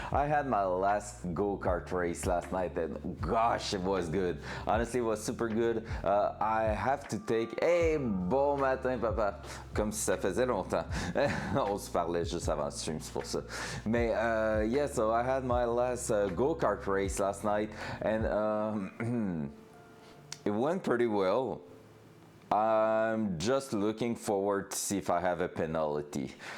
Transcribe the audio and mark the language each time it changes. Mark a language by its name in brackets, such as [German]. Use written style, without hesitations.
[English] I had my last go-kart race last night, and gosh, it was good. Honestly, it was super good. I have to take... Hey, [French] bon matin, papa. Comme si ça faisait longtemps. On se parlait juste avant le stream, c'est pour ça. [English] Mais yeah, so I had my last go-kart race last night, and it went pretty well. I'm just looking forward to see if I have a penalty.